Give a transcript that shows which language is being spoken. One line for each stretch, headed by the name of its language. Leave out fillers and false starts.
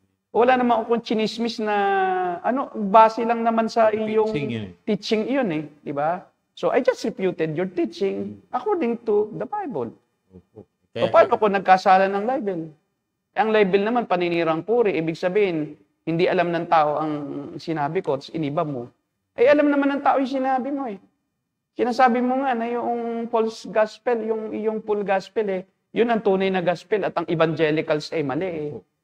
Filipino: Wala naman akong chinismis na base lang naman sa iyong Teaching yun eh. teaching iyon eh, di ba?
English: So I just refuted your teaching according to the Bible.
Filipino: Opo. So paano kung nagkasala ng libel? Ang libel naman paninirang puri, ibig sabihin hindi alam ng tao ang sinabi ko, tapos iniba mo. Alam naman ng tao yung sinabi mo eh. Sinasabi mo nga na yung false gospel, yung full gospel yun ang tunay na gospel at ang evangelicals ay mali eh.